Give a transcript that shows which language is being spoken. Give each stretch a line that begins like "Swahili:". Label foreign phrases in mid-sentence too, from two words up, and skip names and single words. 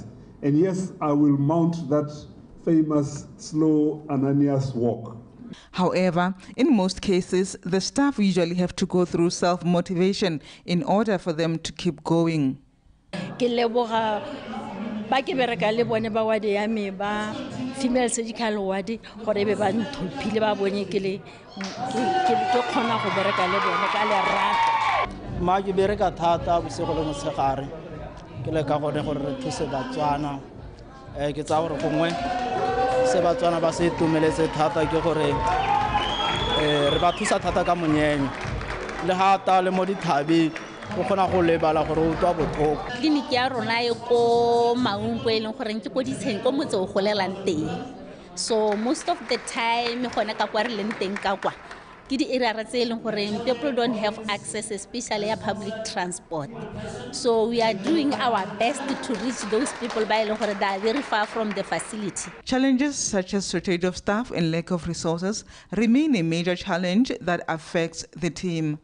English: And yes, I will mount that famous slow Ananias walk. However, in most cases, the staff usually have to go through self-motivation in order for them to keep going. Female surgical ward
Tswana: gore be ba nthophile ba bone ke khona go bereka le bone ka le rata ma ke bereka thata bosego le motshegare ke le ka gone gore re thuse Batswana ke tsa gore gongwe se Batswana ba se tumeletse thata ke gore re ba thusa thata ka monyenyo le hata le mo dithabi go khona go lebala gore o tswa botlhoko. Clinic ya rona e ko Maung go eleng gore ke ko ditsheng ko motse o golelang teng,
English: so most of the time
Tswana: gona ka kwa re leng teng ka kwa
English: people don't have access, especially public transport. So we are doing our best to reach those people that are very far from the facility. Challenges such as shortage of staff and lack of resources remain a major challenge that affects the team.